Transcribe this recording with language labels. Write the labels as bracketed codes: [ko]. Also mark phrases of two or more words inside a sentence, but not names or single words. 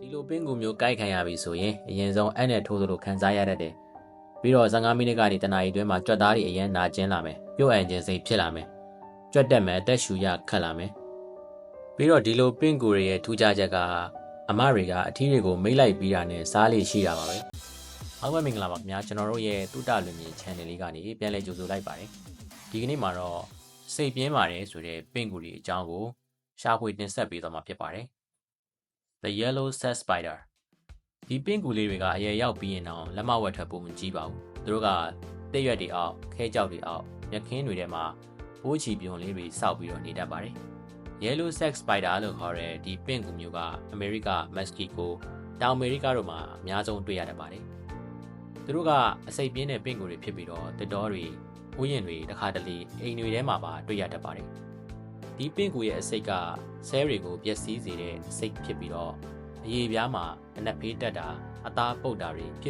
[my] လိုပင်ကူမျိုးကိုက်ခံရပြီဆိုရင်အရင်ဆုံးအဲ့နဲ့ထိုးသလိုခံစားရတတ်တယ်ပြီးတော့15မိနစ်ကနေတနာရီအတွင်းမှာကြွက်သားတွေအရင်နာကျင်းလာမယ်ပြုတ်အန်ခြင်းစိတ်ဖြစ်လာမယ်ကြွက်တက်မယ်အသက်ရှူရခတ်လာမယ်ပြီးတော့ဒီလိုပင်ကူတွေရဲ့ထူးခြားချက်ကအမတွေကအထီးတွေကိုမိတ်လိုက်ပြီးတာနဲ့စားလေရှိတာပါပဲအားလုံးမင်္ဂလာပါခင်ဗျာကျွန်တော်တို့ရဲ့တုတလွင်မြင် channel လေးကနေပြန်လည်ကြို ဆိုလိုက်ပါတယ်ဒီကနေ့မှာတော့စိတ်ပြင်းပါတယ်ဆိုတဲ့ပင်ကူတွေအကြောင်းကိုရှာဖွေတင်ဆက်ပေးသွားမှာဖြစ်ပါတယ် [en] The yellow set spider [my] ဒီပင်ကူလေးတွေကအရေရောက်ပြီးရင်တော့လက်မဝက်ထွက်ဖို့မကြည့်ပါဘူးသူတို့ကတဲ့ရွက်တွေအောက်ခဲကြောက်တွေအောက်မြက်ခင်းတွေထဲမှာဘိုးချီပြုံလေးတွေစောက်ပြီးတော့ နေတတ်ပါတယ် [en] Yellow set spider [my] လို့ခေါ်တဲ့ဒီပင်ကူမျိုးကအမေရိကမက္ကဆီကိုတောင်အမေရိကတို့မှာအများဆုံးတွေ့ရတတ်ပါတယ်သူတို့ကအစိပ်ပြင်းတဲ့ပင်ကူတွေဖြစ်ပြီးတော့တစ်တော်တွေဥယျာဉ်တွေတစ်ခါတလေ အိမ်တွေထဲမှာပါတွေ့ရတတ်ပါတယ်ဒီပင်ကူရဲ့အစိတ်ကဆဲတွေကိုပျက်စီးစေတဲ့အစိတ်ဖြစ်ပြီးတော့အရေပြားမှာအနက်ဖေးတက်တာအသားပုတ်တာတွေဖြစ်